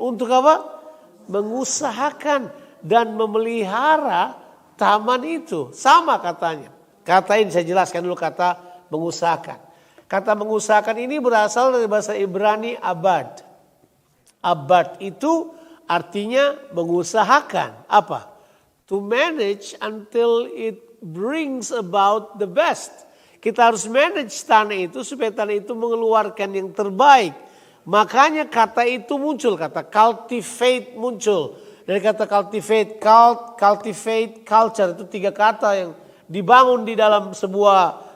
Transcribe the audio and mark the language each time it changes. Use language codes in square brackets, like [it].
[id] Untuk apa? Mengusahakan dan memelihara taman itu. Sama katanya. Kata ini saya jelaskan dulu kata mengusahakan. Kata mengusahakan ini berasal dari bahasa Ibrani abad. Abad itu artinya mengusahakan. Apa? [en] To manage until it brings about the best. [id] Kita harus manage tanah itu supaya tanah itu mengeluarkan yang terbaik. Makanya kata itu muncul, kata cultivate muncul. Dari kata cultivate, culture itu 3 kata yang dibangun di dalam sebuah